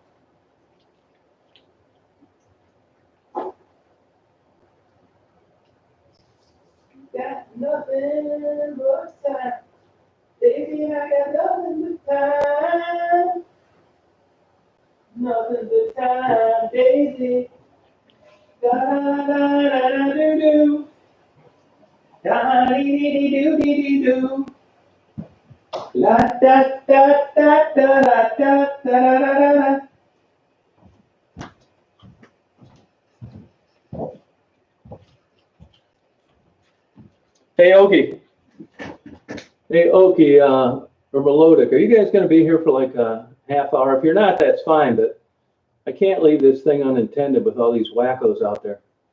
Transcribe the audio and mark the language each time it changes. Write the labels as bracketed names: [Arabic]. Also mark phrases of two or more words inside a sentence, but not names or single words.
[English] Got nothing but time, baby, I got nothing but time, nothing but time, Daisy. Da da da da da do do, da dee dee dee do dee dee do. La da da da da da da da da da da. Hey Okie. Hey Okie, or Melodic, are you guys going to be here for like a half hour? If you're not, that's fine, but I can't leave this thing unattended with all these wackos out there.